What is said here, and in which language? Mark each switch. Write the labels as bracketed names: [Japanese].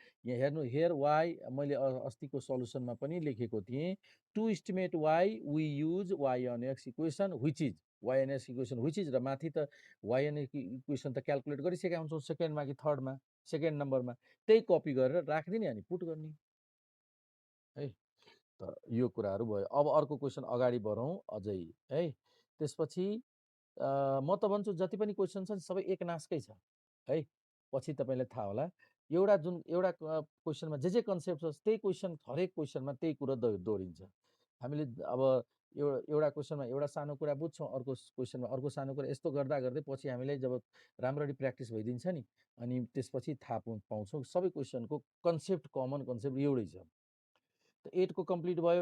[Nepali] यहाँ हेर्नु, [English] here Y, [Nepali] मैले अस्तिको सल्युसनमा पनि लेखेको थिएँ। [English] to estimate Y we use Y on X equation which is YNS equation which is, [Nepali] र माथि त वाइएनएस इक्वेसन त क्याल्कुलेट गरिसकेका हुन्छौँ सेकेन्डमा कि थर्डमा, सेकेन्ड नम्बरमा, त्यही कपी गरेर राखिदिने अनि पुट गर्ने है। त यो कुराहरू भयो। अब अर्को क्वेसन अगाडि बढौँ अझै है। त्यसपछि म त भन्छु जति पनि क्वेसन छन् सबै एकनासकै छ है। पछि तपाईँलाई थाहा होला, एउटा जुन एउटा क्वेसनमा जे कन्सेप्ट छ त्यही क्वेसन हरेक क्वेसनमा त्यही कुरो दोहोरिन्छ। हामीले अब एउटा क्वेसनमा एउटा सानो कुरा बुझ्छौँ, अर्को क्वेसनमा अर्को सानो कुरा, यस्तो गर्दा गर्दै पछि हामीलाई जब राम्ररी प्र्याक्टिस भइदिन्छ नि, अनि त्यसपछि थाहा पाउँछौँ सबै क्वेसनको कन्सेप्ट, कमन कन्सेप्ट एउटै छ। त 8 को कम्प्लिट भयो।